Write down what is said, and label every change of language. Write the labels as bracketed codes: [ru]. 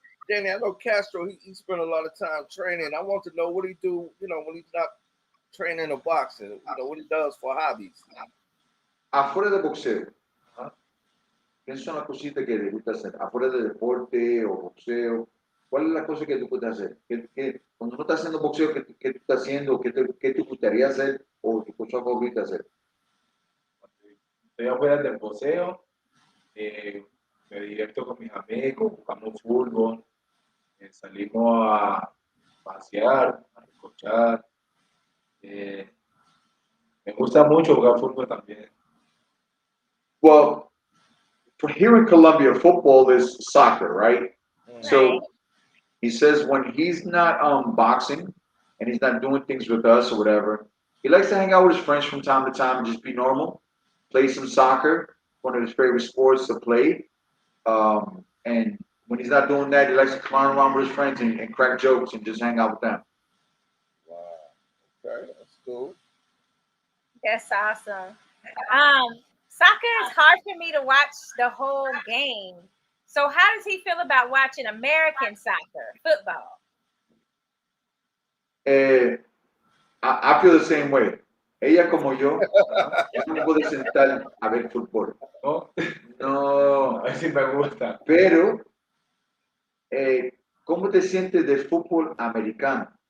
[en] Danny, I know Castro, he spent a lot of time training. I want to know what he do, when he's not training or boxing, what he does for hobbies. [es] Afuera de boxeo, ¿qué son las cositas que le gusta hacer? Afuera de deporte o boxeo, ¿cuál es la cosa que tú puedes hacer? Cuando no estás haciendo boxeo, ¿qué tú estás haciendo? ¿Qué te gustaría hacer? ¿O tu cosa favorita hacer? Estoy afuera del boxeo, me divierto con mis amigos, jugamos fútbol, salimos a pasear, a escuchar. Me gusta mucho jugar fútbol también. [en] Well, for here in Colombia, football is soccer, right? So he says when he's not boxing and he's not doing things with us or whatever, he likes to hang out with his friends from time to time and just be normal, play some soccer, one of his favorite sports to play. And when he's not doing that, he likes to clown around with his friends and crack jokes and just hang out with them. Wow. Okay, that's cool. That's awesome. Soccer is hard for me to watch the whole game. So how does he feel about watching American soccer, football? I feel the same way. [es] Ella como yo, no puede sentar a ver fútbol. No, a ver si me gusta. Pero, ¿cómo te sientes del fútbol americano?